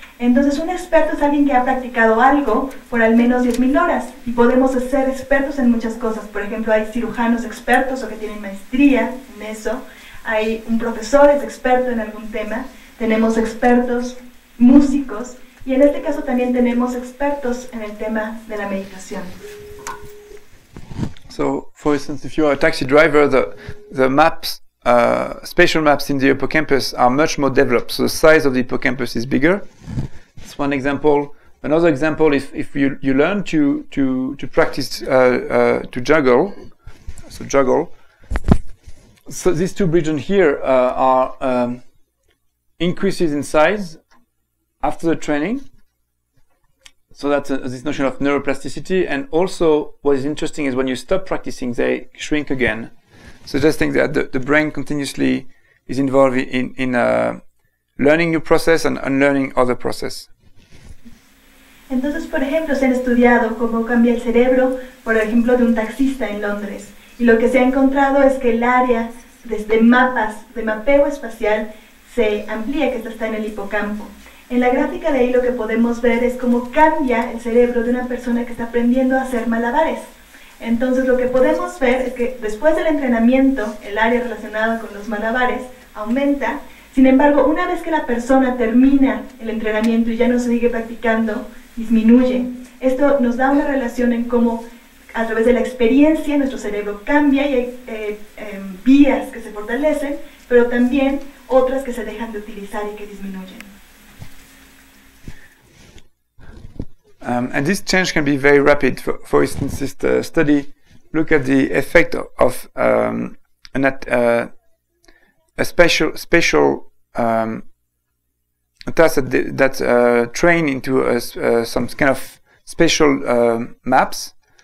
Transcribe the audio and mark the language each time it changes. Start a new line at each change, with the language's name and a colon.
Spanish: Entonces un experto es alguien que ha practicado algo por al menos 10.000 horas y podemos ser expertos en muchas cosas. Por ejemplo, hay cirujanos expertos o que tienen maestría en eso. Hay un profesor es experto en algún tema. Tenemos expertos músicos y en este caso también tenemos expertos en el tema de la meditación.
English: So, for instance, if you're a taxi driver, the maps, spatial maps in the hippocampus are much more developed. So the size of the hippocampus is bigger. That's one example. Another example is if you learn to practice to juggle. So these two regions here are increases in size after the training. So that's this notion of neuroplasticity. And also what is interesting is when you stop practicing, they shrink again, suggesting that the brain continuously is involved in learning new process and unlearning other process.
Spanish: Entonces, por ejemplo, se han estudiado cómo cambia el cerebro, por ejemplo, de un taxista en Londres. Y lo que se ha encontrado es que el área desde mapas de mapeo espacial se amplía, que está en el hipocampo. En la gráfica de ahí lo que podemos ver es cómo cambia el cerebro de una persona que está aprendiendo a hacer malabares. Entonces lo que podemos ver es que después del entrenamiento, el área relacionada con los malabares aumenta. Sin embargo, una vez que la persona termina el entrenamiento y ya no sigue practicando, disminuye. Esto nos da una relación en cómo a través de la experiencia nuestro cerebro cambia y hay vías que se fortalecen, pero también otras que se dejan de utilizar y que disminuyen.
English: And this change can be very rapid. For instance, this study look at the effect of a spatial task that train into some kind of spatial maps.